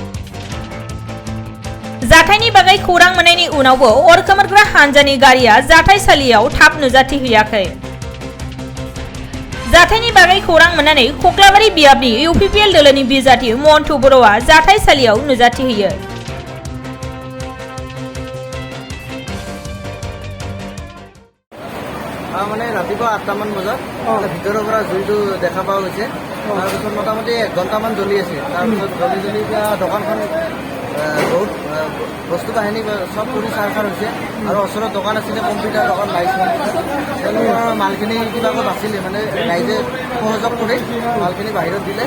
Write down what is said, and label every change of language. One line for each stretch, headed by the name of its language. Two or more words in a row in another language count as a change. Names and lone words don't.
Bodo: जाथायनि बागै खौरां मोननायनि उनावबो अर खोमोरग्रा हानजानि गारिया जाथायसालियाव थाब नुजाथिहैयाखै। जाथायनि बागै खौरां मोननानै खख्लाबारि बियाबनि इउपिपिएल दोलोनि बिजाथि मन्टु बर'आ जाथायसालियाव नुजाथिहैयो।
Assamese: মানে ৰাতিপুৱা 8টামান বজাত ভিতৰৰ পৰা জুইটো দেখা পোৱা গৈছে। তাৰপিছত মোটামুটি 1 ঘণ্টামান জ্বলি আছে। তাৰপিছত জ্বলি এতিয়া দোকানখন বহুত বস্তু বাহিনী চব কৰি চাৰখাৰ হৈছে আৰু ওচৰত দোকান আছিলে, কম্পিউটাৰ দোকান,
English: light computer,
Assamese: তেওঁলোকৰ মালখিনি কিবাকৈ বাচিলে, মানে ৰাইজে সহযোগ কৰি মালখিনি বাহিৰত দিলে।